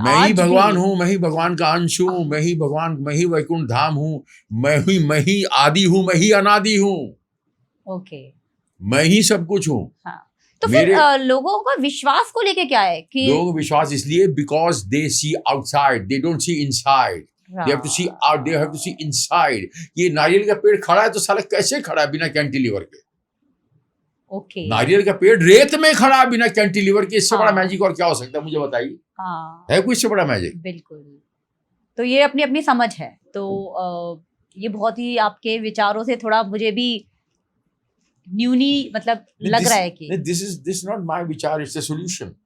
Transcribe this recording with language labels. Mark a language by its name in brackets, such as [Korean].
[Hindi] मैं ही भगवान हूँ, मैं ही भगवान का अंश हूँ, मैं ही भगवान, मैं ही वैकुंठ धाम हूँ, मैं ही आदि हूँ, मैं ही अनादि हूँ। ओके, मैं ही सब कुछ हूँ। हाँ। तो फिर लोगों का विश्वास को लेके क्या है कि लोगों का विश्वास इसलिए [English] Because they see outside, they don't see inside. They have to see out, they have to see inside. [Hindi] ये नारियल का पेड़ खड़ा है तो साला कैसे खड़ा है बिना कैंटिलीवर के? ओके। नारियल का पेड़ रेत में खड़ा है बिना कैंटिलीवर के, इससे बड़ा मैजिक और क्या हो सकता है? मुझे बताइए। है कोई इससे बड़ा मैजिक? बिल्कुल। तो ये अपनी अपनी समझ है। तो ये बहुत ही आपके विचारों से थोड़ा मुझे भी न्यूनी मतलब लग रहा है कि [English] this not my विचार, it's a solution.